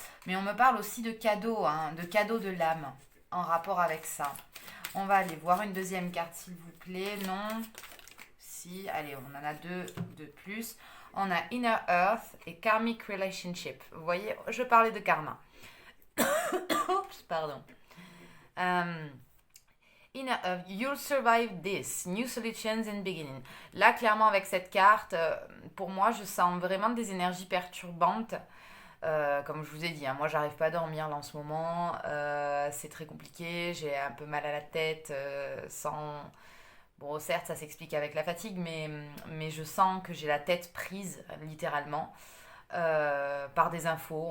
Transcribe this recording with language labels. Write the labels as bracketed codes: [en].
[fr] Mais on me parle aussi de cadeaux, de cadeaux de l'âme en rapport avec ça. On va aller voir une deuxième carte s'il vous plaît. Non. Si, allez, on en a deux de plus. On a Inner Earth et Karmic Relationship. Vous voyez, je parlais de karma. Oups, pardon. [en] Inner Earth, you'll survive this. New solutions and beginning. [fr] Là, clairement, avec cette carte, pour moi, je sens vraiment des énergies perturbantes. Comme je vous ai dit, moi j'arrive pas à dormir là en ce moment, c'est très compliqué, j'ai un peu mal à la tête, sans... Bon, certes, ça s'explique avec la fatigue, mais je sens que j'ai la tête prise, littéralement, par des infos.